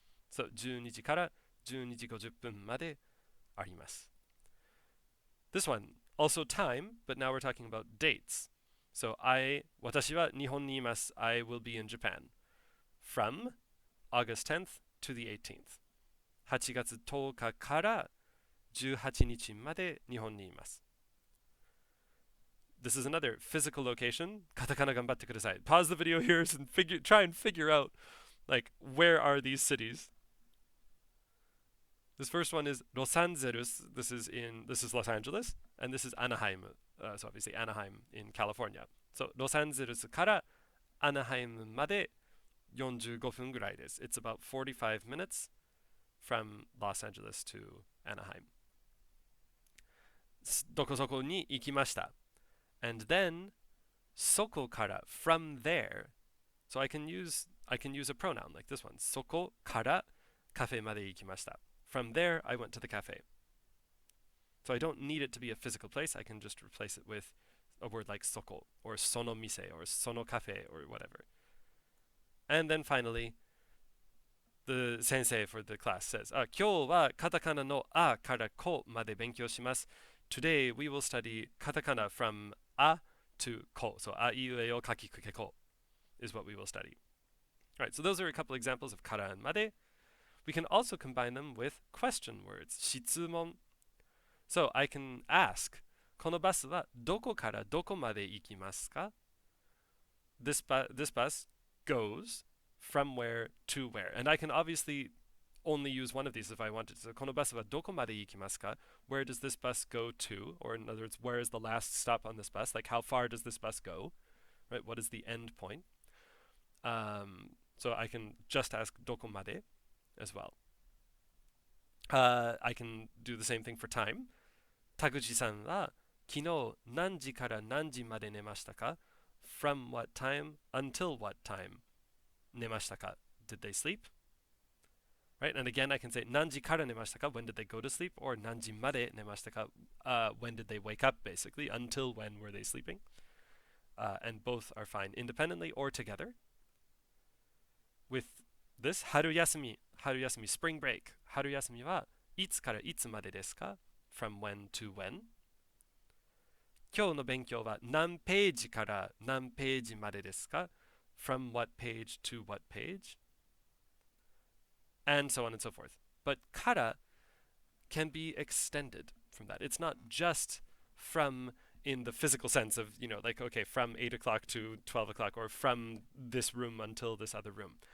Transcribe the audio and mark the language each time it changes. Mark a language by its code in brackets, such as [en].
[ja] So 12時から12時50分まであります. [en] This one, also time, but now we're talking about dates. [ja] So 私は日本にいます. [en] I will be in Japan. From August 10th to the 18th. [ja] 8月10日から18日まで日本にいます. [en] This is another physical location. [ja] カタカナ頑張ってください. [en] Pause the video here and try and figure out, like, where are these cities? This first one is Los Angeles. This is Los Angeles, and this is Anaheim. So obviously Anaheim in California. [ja] So Los Angeles から Anaheim まで45分ぐらいです. [en] It's about 45 minutes from Los Angeles to Anaheim. [ja] どこそこに行きました. [en] And then そこから from there. So I can use a pronoun like this one. [ja] そこからカフェまで行きました. [en] From there, I went to the cafe. So I don't need it to be a physical place. I can just replace it with a word like soko, or sono mise, or sono cafe, or whatever. And then finally, the sensei for the class says, 今日はカタカナのあからこまで勉強します. Today we will study katakana from a to ko. So a, i, u, e, o, kaki, kuke, ko is what we will study. All right, so those are a couple examples of kara and made. We can also combine them with question words, 質問. [ja] So I can ask, このバスはどこからどこまで行きますか? [en] This bus goes from where to where. And I can obviously only use one of these if I wanted. [ja] So このバスはどこまで行きますか? [en] Where does this bus go to? Or in other words, where is the last stop on this bus? Like how far does this bus go? Right? What is the end point? So I can just ask どこまで as well. I can do the same thing for time. [ja] 田口さんは昨日何時から何時まで寝ましたか? [en] From what time until what time 寝ましたか? Did they sleep? Right? And again, I can say 何時から寝ましたか? When did they go to sleep? [ja] Or 何時まで寝ましたか? [en] When did they wake up, basically? Until when were they sleeping? And both are fine independently or together. With this, 春休み, spring break. [ja] 春休みはいつからいつまでですか? [en] From when to when? [ja] 今日の勉強は何ページから何ページまでですか? [en] From what page to what page? And so on and so forth. But から can be extended from that. It's not just from in the physical sense of, like, okay, from 8 o'clock to 12 o'clock, or from this room until this other room.